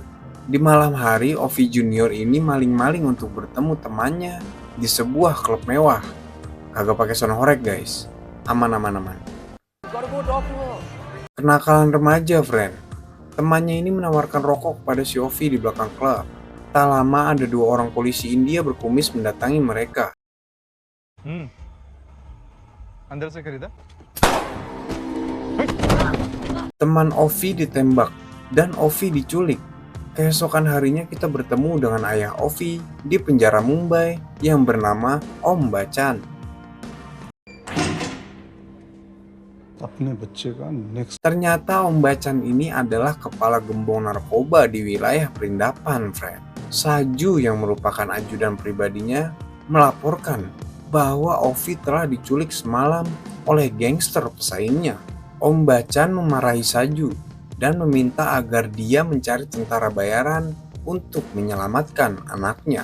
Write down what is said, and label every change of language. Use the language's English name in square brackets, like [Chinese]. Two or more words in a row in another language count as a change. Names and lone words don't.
[Indonesian] Di malam hari, Ovi Junior ini maling-maling untuk bertemu temannya di sebuah klub mewah. Kagak pakai sound horeg, guys. Aman. Kenakalan remaja, friend. Temannya ini menawarkan rokok kepada si Ovi di belakang klub. Tak lama ada 2 orang polisi India berkumis mendatangi mereka. [Hindi] अंदर से खरीदा? [Indonesian] Teman Ovi ditembak dan Ovi diculik. Keesokan harinya kita bertemu dengan ayah Ovi di penjara Mumbai yang bernama Om Bachchan. [Hindi] अपने बच्चे का नेक्स्ट [Indonesian] Ternyata Om Bachchan ini adalah kepala gembong narkoba di wilayah Perindapan, friend. Saju yang merupakan ajudan pribadinya melaporkan bahwa Ovi telah diculik semalam oleh gangster pesaingnya. Om Bachchan memarahi Saju dan meminta agar dia mencari tentara bayaran untuk menyelamatkan anaknya.